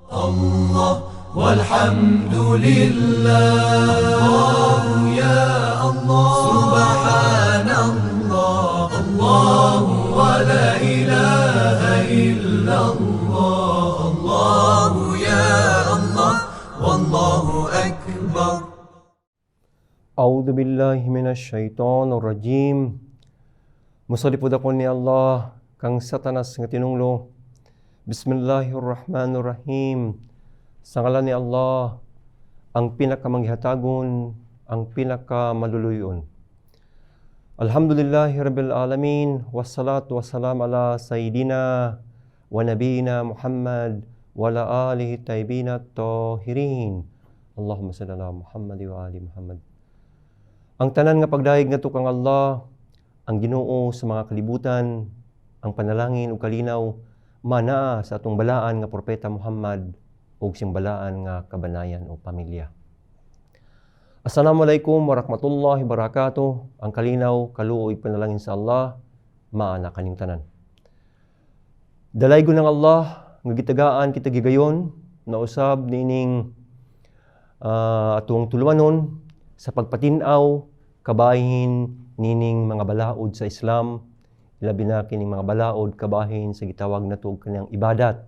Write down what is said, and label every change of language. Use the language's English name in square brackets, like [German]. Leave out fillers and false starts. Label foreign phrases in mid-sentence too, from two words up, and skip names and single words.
[Arabic] الله والحمد لله الله يا الله سبحان الله الله ولا إله إلا الله الله يا الله والله أكبر. أعوذ بالله من الشيطان الرجيم. [Cebuano] Musalipod ako ni Allah kang satanas nga tinunglo. Bismillahirrahmanirrahim. Sa ngalan ni Allah, ang pinakamanghihatagon, ang pinakamaluluyon. [Arabic] الحمد لله رب العالمين، والصلاة والسلام على سيدنا ونبينا محمد وعلى آله الطيبين الطاهرين. اللهم صل على محمد وآل محمد. [Cebuano] Ang tanan nga pagdayeg nato kang Allah, ang Ginoo sa mga kalibutan, ang panalangin ug kalinaw manaa sa atong balaan nga propeta Muhammad ug simbalaan nga kabanayan o pamilya. [Arabic] السلام عليكم ورحمة الله وبركاته. [Cebuano] Ang kalinaw, kaluoy panalangin sa Allah, maana kaning tanan. Dalay ko ng Allah nga gitagaan kita gigayon na usab nining atong tulumanon sa pagpatinaw kabahin nining mga balaod sa Islam, labi na kining mga balaod kabahin sa gitawag nato og kanang ibadat.